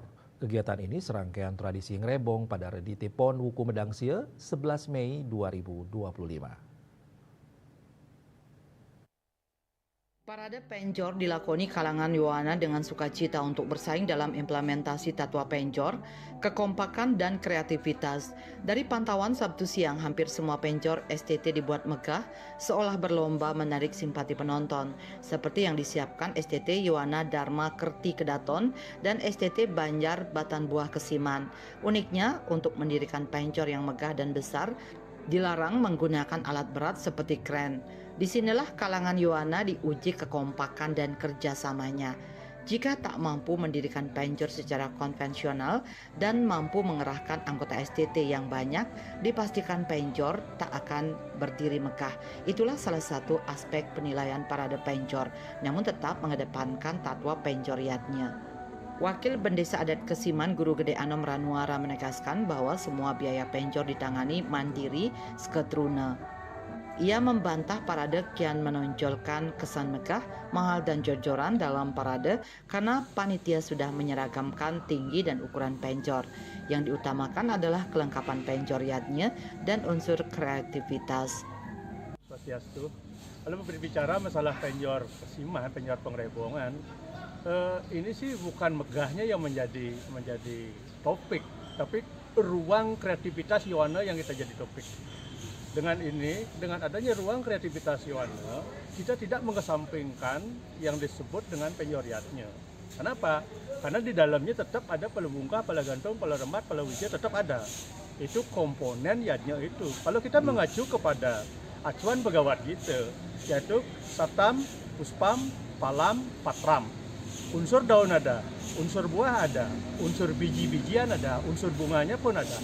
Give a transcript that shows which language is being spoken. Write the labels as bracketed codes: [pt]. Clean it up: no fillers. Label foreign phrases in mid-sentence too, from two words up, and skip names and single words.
[id] Kegiatan ini serangkaian tradisi ngrebong pada Redite Pon Wuku Medangsia 11 Mei 2025. Parade Penjor dilakoni kalangan Yowana dengan sukacita untuk bersaing dalam implementasi Tatwa Penjor, kekompakan dan kreativitas. Dari pantauan Sabtu siang, hampir semua penjor STT dibuat megah, seolah berlomba menarik simpati penonton, seperti yang disiapkan STT Yowana Dharma Kerti Kedaton dan STT Banjar Batan Buah Kesiman. Uniknya, untuk mendirikan penjor yang megah dan besar, dilarang menggunakan alat berat seperti kren. Disinilah kalangan Yowana diuji kekompakan dan kerjasamanya. Jika tak mampu mendirikan penjor secara konvensional dan mampu mengerahkan anggota STT yang banyak, dipastikan penjor tak akan berdiri megah. Itulah salah satu aspek penilaian Parade Penjor, namun tetap mengedepankan tatwa penjoriatnya. Wakil Bendesa Adat Kesiman Guru Gede Anom Ranuara menegaskan bahwa semua biaya penjor ditangani mandiri seketruna. Ia membantah parade kian menonjolkan kesan megah, mahal dan jor-joran dalam parade karena panitia sudah menyeragamkan tinggi dan ukuran penjor. Yang diutamakan adalah kelengkapan penjoriatnya dan unsur kreativitas. Swastiastu. Kalau berbicara masalah penjor Kesiman, penjor pengrebongan, ini sih bukan megahnya yang menjadi topik, tapi ruang kreativitas Yowana yang kita jadi topik. Dengan adanya ruang kreativitas Yowana, kita tidak mengesampingkan yang disebut dengan penjoriatnya. Kenapa? Karena di dalamnya tetap ada pala bungkah, pala gantung, pala rembat, pala wija tetap ada. Itu komponen yadnya itu. Kalau kita mengacu kepada acuan pegawai kita, yaitu [sa] satam, puspam, palam, patram. [id] Unsur daun ada, unsur buah ada, unsur biji-bijian ada, unsur bunganya pun ada.